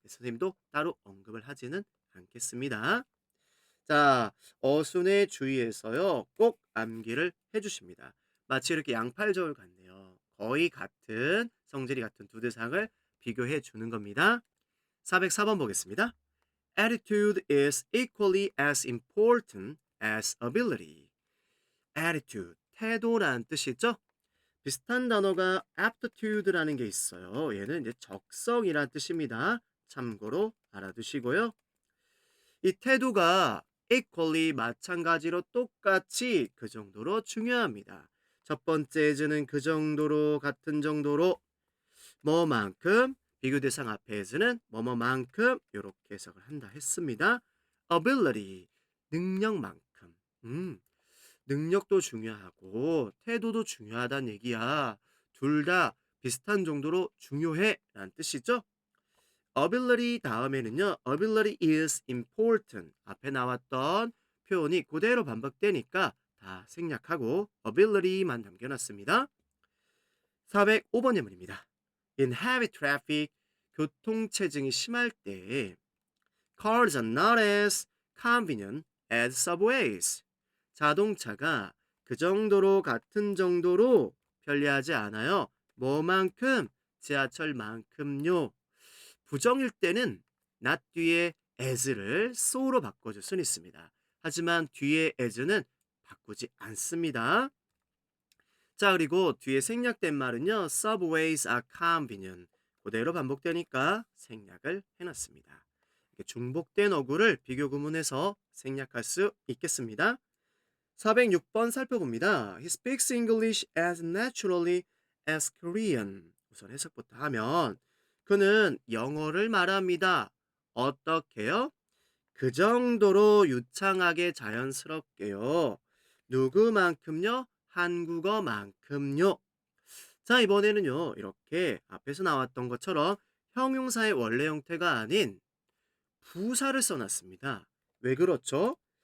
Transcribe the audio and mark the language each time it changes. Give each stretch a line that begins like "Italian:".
Korean: 선생님도 따로 언급을 하지는 않겠습니다. 자, 어순의 주의에서요. 꼭 암기를 해 주십니다. 마치 이렇게 양팔 저울 같네요. 거의 같은 성질이 같은 두 대상을 비교해 주는 겁니다. 404번 보겠습니다.
English: Attitude is equally as important as ability.
Korean: attitude, 태도라는 뜻이죠. 비슷한 단어가 aptitude라는 게 있어요. 얘는 이제 적성이란 뜻입니다. 참고로 알아두시고요. 이 태도가 equally 마찬가지로 똑같이 그 정도로 중요합니다. 첫 번째 as는 그 정도로 같은 정도로 뭐만큼 비교 대상 앞에 as는 뭐뭐만큼 이렇게 해석을 한다 했습니다. ability 능력만큼 능력도 중요하고 태도도 중요하다는 얘기야. 둘 다 비슷한 정도로 중요해 라는 뜻이죠. ability 다음에는요.
English: ability is important.
Korean: 앞에 나왔던 표현이 그대로 반복되니까 다 생략하고 ability만 남겨놨습니다. 405번 예문입니다.
English: In heavy traffic,
Korean: 교통체증이 심할 때
English: cars are not as convenient as subways.
Korean: 자동차가 그 정도로 같은 정도로 편리하지 않아요. 뭐만큼? 지하철만큼요. 부정일 때는 not 뒤에 as를 so로 바꿔줄 수는 있습니다. 하지만 뒤에 as는 바꾸지 않습니다. 자, 그리고 뒤에 생략된 말은요.
English: Subways are convenient.
Korean: 그대로 반복되니까 생략을 해놨습니다. 이렇게 중복된 어구를 비교 구문해서 생략할 수 있겠습니다. 406번 살펴봅니다.
English: He speaks English as naturally as Korean.
Korean: 우선 해석부터 하면 그는 영어를 말합니다. 어떻게요? 그 정도로 유창하게 자연스럽게요. 누구만큼요? 한국어만큼요. 자, 이번에는요. 이렇게 앞에서 나왔던 것처럼 형용사의 원래 형태가 아닌 부사를 써놨습니다. 왜 그렇죠?